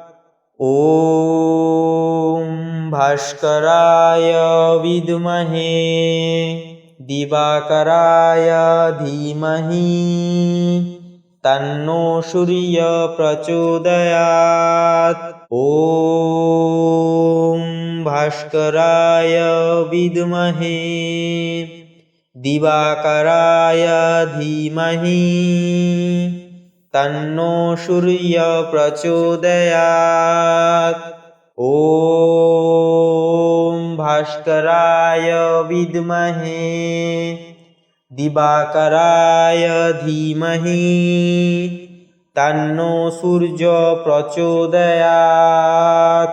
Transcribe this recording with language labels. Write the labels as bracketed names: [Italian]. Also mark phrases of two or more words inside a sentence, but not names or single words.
[Sanskrit] ওম ভাস্করায় বিদ্মহে দিবাকরায় ধীমহি তন্নো সূর্য প্রচোদয়াৎ। ওম ভাস্করায় বিদ্মহে দিবাকরায় ধীমহি তন্নো সূর্য প্রচোদয়াৎ। ওম ভাস্করায় বিদ্মহে दिवाकराय धीमहि तन्नो सूर्यो प्रचोदयात्।